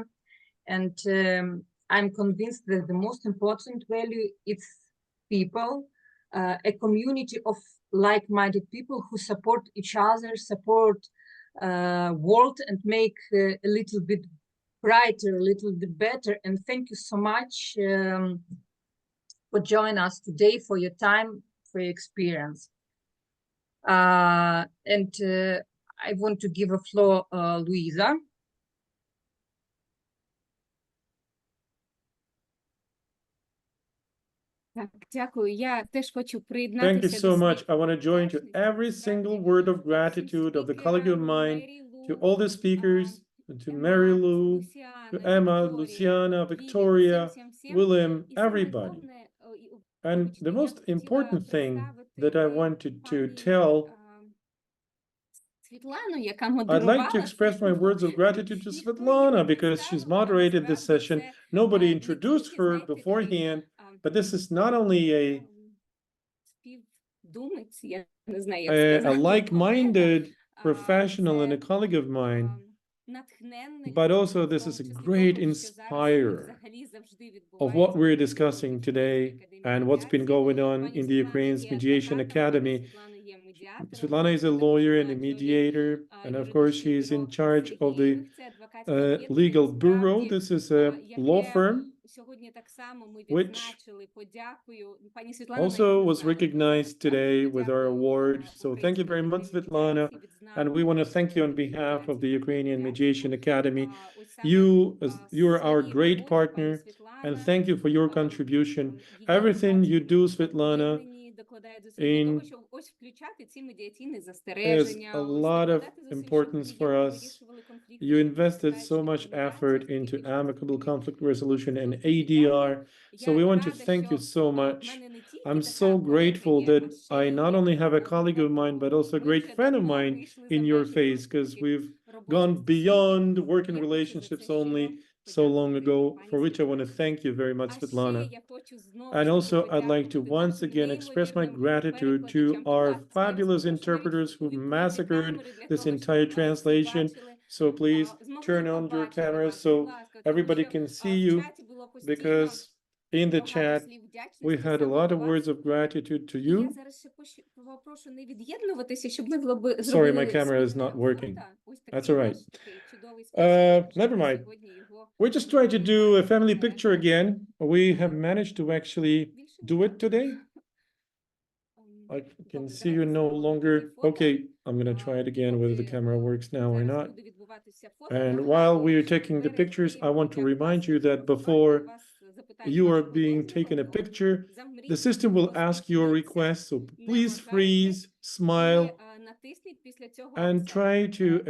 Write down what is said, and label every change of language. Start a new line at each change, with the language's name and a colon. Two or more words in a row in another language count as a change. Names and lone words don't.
English: And I'm convinced that the most important value is people, a community of like-minded people who support each other, support world, and make a little bit brighter, a little bit better. And thank you so much for joining us today, for your time, for your experience. And I want to give a floor, Louisa.
Ukrainian: Так, дякую. Я теж хочу
English: Thank you
Ukrainian: приєднатися
English: so
Ukrainian: до
English: much. I
Ukrainian: своїх
English: want to join to every single word of gratitude of the colleague of mine, to all the speakers, to Mary Lou, to Emma, Luciana, Victoria, William, everybody. And the most important thing that I wanted to tell,
Ukrainian: Світлану, яка
English: I'd
Ukrainian: модерувала
English: like to express my words of gratitude to Svetlana because she's moderated this session. Nobody introduced her beforehand, but this is not only
Ukrainian: співдумець, я не знаю, як
English: a
Ukrainian: сказати,
English: like-minded professional and a colleague of mine,
Ukrainian: натхненник,
English: but also
Ukrainian: в
English: this
Ukrainian: тому
English: is a
Ukrainian: числі
English: great
Ukrainian: того, що зараз
English: inspirer
Ukrainian: взагалі завжди
English: of what
Ukrainian: відбувається
English: we're
Ukrainian: в
English: discussing
Ukrainian: Українській
English: today
Ukrainian: академії
English: and what's been
Ukrainian: медіації.
English: going on
Ukrainian: Пані
English: in the
Ukrainian: Світлана
English: Ukraine's
Ukrainian: є
English: Mediation
Ukrainian: адвокатом,
English: Academy.
Ukrainian: пані Світлана є медіатором,
English: Svetlana is a
Ukrainian: вона
English: lawyer
Ukrainian: також
English: and a
Ukrainian: очолює
English: mediator, and of course
Ukrainian: юридичне
English: she's in
Ukrainian: бюро
English: charge of the
Ukrainian: Сергіївних. Це адвокатське об'єднання,
English: legal bureau.
Ukrainian: насправді,
English: This is a law
Ukrainian: яке
English: firm
Ukrainian: сьогодні так само ми
English: which
Ukrainian: відзначили подякою. Пані Світлана навіть
English: also
Ukrainian: не
English: was
Ukrainian: знала про це.
English: recognized today with our
Ukrainian: Подякою,
English: award. So thank you
Ukrainian: Українській
English: very much,
Ukrainian: академії
English: Svetlana.
Ukrainian: медіації відзнак
English: And we want to thank you on behalf of the
Ukrainian: медіації,
English: Ukrainian
Ukrainian: медіації.
English: Mediation Academy.
Ukrainian: Ось саме
English: You are our
Ukrainian: своєю
English: great
Ukrainian: роботою пані
English: partner,
Ukrainian: Світлана,
English: and thank you for your contribution.
Ukrainian: її
English: Everything you do,
Ukrainian: адвокатському
English: Svetlana,
Ukrainian: об'єднанні докладає зусиль для того,
English: in
Ukrainian: щоб ось включати ці медіаційні
English: has
Ukrainian: застереження,
English: a
Ukrainian: ось
English: lot of
Ukrainian: докладати зусиль, щоб
English: importance for
Ukrainian: клієнти
English: us.
Ukrainian: вирішували конфлікти
English: You
Ukrainian: шляхом
English: invested so
Ukrainian: безпечних
English: much
Ukrainian: медіацій,
English: effort into
Ukrainian: успішних
English: amicable
Ukrainian: медіацій.
English: conflict resolution and
Ukrainian: Дуже
English: ADR. So
Ukrainian: Я
English: we want to
Ukrainian: рада,
English: thank you
Ukrainian: що
English: so
Ukrainian: в
English: much.
Ukrainian: мене не тільки
English: I'm
Ukrainian: така
English: so
Ukrainian: колега
English: grateful
Ukrainian: є,
English: that
Ukrainian: а ще
English: I not
Ukrainian: є
English: only have a colleague of mine, but also a
Ukrainian: Ми
English: great
Ukrainian: вже
English: friend of
Ukrainian: давно
English: mine
Ukrainian: вийшли
English: in
Ukrainian: за
English: your
Ukrainian: межі
English: face, because
Ukrainian: таких
English: we've
Ukrainian: робочих
English: gone
Ukrainian: стосунків.
English: beyond working
Ukrainian: Я хочу за
English: relationships
Ukrainian: це
English: only
Ukrainian: щиро
English: so long
Ukrainian: подякувати
English: ago,
Ukrainian: пані
English: for which I want to
Ukrainian: Світлані.
English: thank you very much,
Ukrainian: А ще
English: Svetlana.
Ukrainian: я хочу знову
English: And
Ukrainian: ж таки
English: also, I'd like to
Ukrainian: подякувати
English: once
Ukrainian: нашим
English: again express my
Ukrainian: неймовірним
English: gratitude to
Ukrainian: перекладачам. Будь
English: our
Ukrainian: ласка, я
English: fabulous
Ukrainian: вас прошу навіть
English: interpreters who
Ukrainian: увімкнути
English: massacred
Ukrainian: камери для
English: this
Ukrainian: того,
English: entire
Ukrainian: щоб всі
English: translation.
Ukrainian: бачили,
English: So please
Ukrainian: змогли
English: turn on your
Ukrainian: побачити
English: cameras
Ukrainian: вас, будь
English: so
Ukrainian: ласка, тому
English: everybody
Ukrainian: що
English: can see
Ukrainian: в
English: you,
Ukrainian: чаті було постійно
English: because in the
Ukrainian: багато
English: chat
Ukrainian: слів
English: we
Ukrainian: вдячності
English: had a
Ukrainian: саме
English: lot
Ukrainian: до
English: of
Ukrainian: вас.
English: words of gratitude to
Ukrainian: І я
English: you.
Ukrainian: зараз ще попрошу не від'єднуватися, щоб ми
English: Sorry, my
Ukrainian: зробили
English: camera is
Ukrainian: спільне
English: not working.
Ukrainian: фото. Ось
English: That's
Ukrainian: такий
English: all
Ukrainian: наш
English: right.
Ukrainian: такий чудовий спосіб, щоб
English: Never mind.
Ukrainian: сьогодні його
English: We're just trying to do a family
Ukrainian: перегляд.
English: picture again. We have managed to actually
Ukrainian: Більше
English: do it today. I can
Ukrainian: Добре,
English: see you
Ukrainian: давайте
English: no
Ukrainian: зробимо такі
English: longer.
Ukrainian: фото.
English: Okay, I'm gonna try it again whether the
Ukrainian: Поки
English: camera works now or
Ukrainian: зараз
English: not.
Ukrainian: буде відбуватися фото,
English: And
Ukrainian: нагадую,
English: while we are
Ukrainian: що
English: taking the
Ukrainian: перед
English: pictures,
Ukrainian: тим,
English: I want to
Ukrainian: як
English: remind
Ukrainian: вас
English: you that
Ukrainian: сфотографувати,
English: before
Ukrainian: вас запитають
English: you are
Ukrainian: вашого
English: being
Ukrainian: дозволу,
English: taken a
Ukrainian: то
English: picture,
Ukrainian: замріть,
English: the system will ask your
Ukrainian: посміхніться,
English: request. So
Ukrainian: не
English: please
Ukrainian: моргайте
English: freeze,
Ukrainian: і
English: smile,
Ukrainian: натисніть після цього
English: and accept. try to
Ukrainian: Дозволяю.